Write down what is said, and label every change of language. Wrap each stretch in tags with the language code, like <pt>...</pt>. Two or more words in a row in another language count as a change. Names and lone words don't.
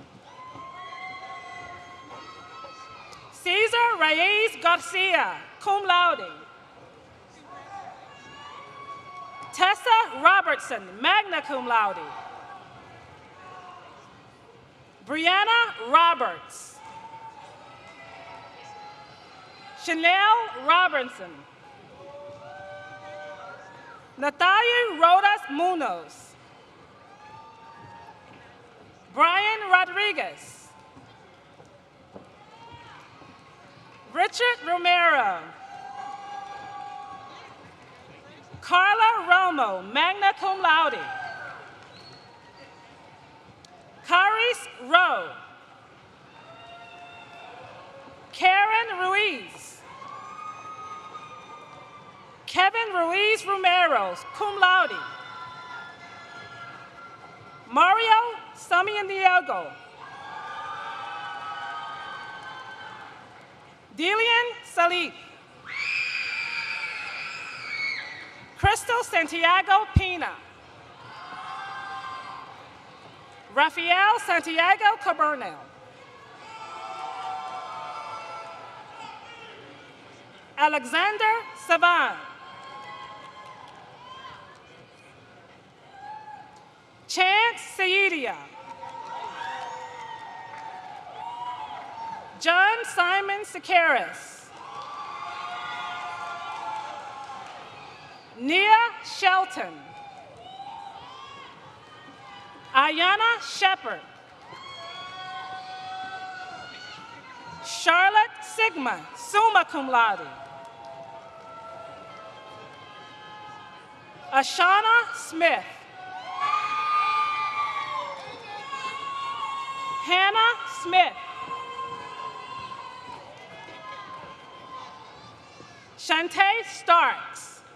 <en>Cesar Reyes Garcia,</en> <la>cum laude.</la> <en>Tessa Robertson,</en> <la>magna cum laude.</la> <en>Brianna Roberts. Chanel Robinson. Natalia Rodas Munoz. Brian Rodriguez. Richard Romero. Carla Romo,</en> <la>magna cum laude.</la> <en>Caris Rowe. Karen Ruiz. Kevin Ruiz Romero,</en> <la>cum laude.</la> <en>Mario Samian-Diego. Dilian Salif. Crystal Santiago Pina. Rafael Santiago Cabernel. Alexander Savan. Chance Saidia. John Simon Sakaris. Nia Shelton. Ayana Shepard. Charlotte Sigma,</en> <la>summa cum laude.</la> <en>Ashana Smith. Hannah Smith. Shantae Starks.</en>